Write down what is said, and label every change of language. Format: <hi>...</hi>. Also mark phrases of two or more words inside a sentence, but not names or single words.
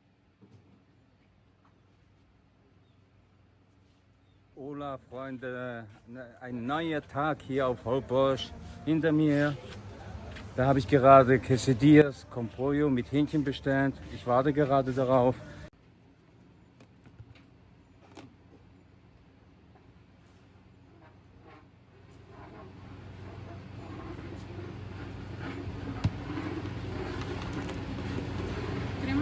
<de>Hola Freunde, ein neuer Tag hier auf Holbox. Hinter mir, da habe ich gerade</de> <es>Quesadillas con pollo</es> <de>mit Hähnchen bestellt. Ich warte gerade darauf. ¿Crema?</de>